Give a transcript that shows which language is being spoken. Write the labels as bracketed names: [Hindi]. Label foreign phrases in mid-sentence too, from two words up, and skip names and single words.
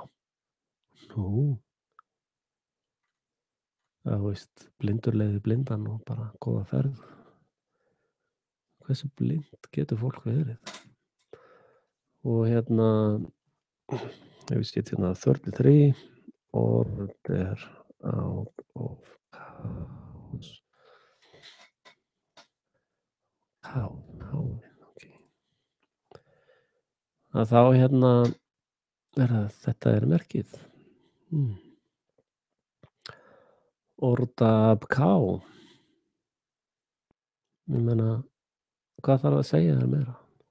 [Icelandic] Nú. Það veist, blindur leiðir blindan og bara góða ferð. Hversu blind getur fólk verið? Og ef við setjum 33 [English] order out of chaos. [Icelandic] Okay. Að þá þetta er merkið. Orda ká. Ég meina, hvað þarf að segja þér meira?